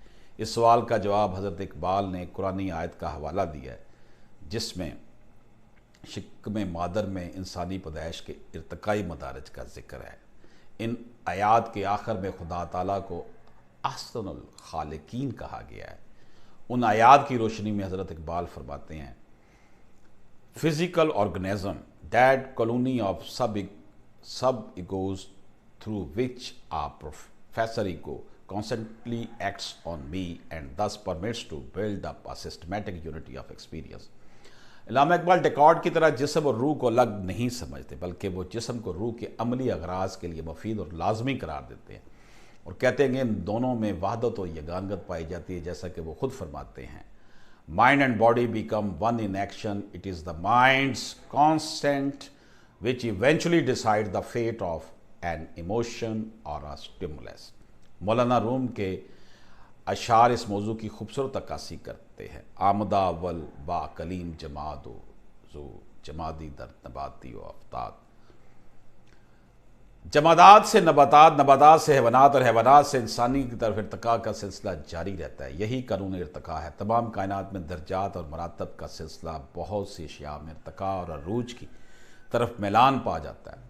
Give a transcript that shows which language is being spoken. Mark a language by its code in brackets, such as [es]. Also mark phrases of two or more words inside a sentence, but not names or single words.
[ur] اس سوال کا جواب حضرت اقبال نے قرآنی آیت کا حوالہ دیا ہے، جس میں شکم مادر میں انسانی پیدائش کے ارتقائی مدارج کا ذکر ہے۔ ان آیات کے آخر میں خدا تعالیٰ کو احسن الخالقین کہا گیا ہے۔ ان آیات کی روشنی میں حضرت اقبال فرماتے ہیں [en] physical organism, that colony of sub-egos through which a professor ego constantly acts on me and thus permits to build up a systematic unity of experience۔ [ur] علامہ اقبال ڈیکارٹ کی طرح جسم اور روح کو الگ نہیں سمجھتے، بلکہ وہ جسم کو روح کے عملی اغراض کے لیے مفید اور لازمی قرار دیتے ہیں، اور کہتے ہیں کہ ان دونوں میں وحدت و یگانگت پائی جاتی ہے، جیسا کہ وہ خود فرماتے ہیں [en] Mind and body become one in action. It is the mind's constant which eventually decides the fate of an emotion or a stimulus۔ [ur] مولانا روم کے اشعار اس موضوع کی خوبصورت عکاسی کرتے ہیں۔ [fa] آمدہ اول با کلیم جماد و زو جمادی در نباتی و افتاد، [ur] جمادات سے نباتات، نباتات سے حیوانات، اور حیوانات سے انسانی کی طرف ارتقاء کا سلسلہ جاری رہتا ہے۔ یہی قانون ارتقاء ہے۔ تمام کائنات میں درجات اور مراتب کا سلسلہ بہت سی اشیاء میں ارتقاء اور عروج کی طرف میلان پا جاتا ہے۔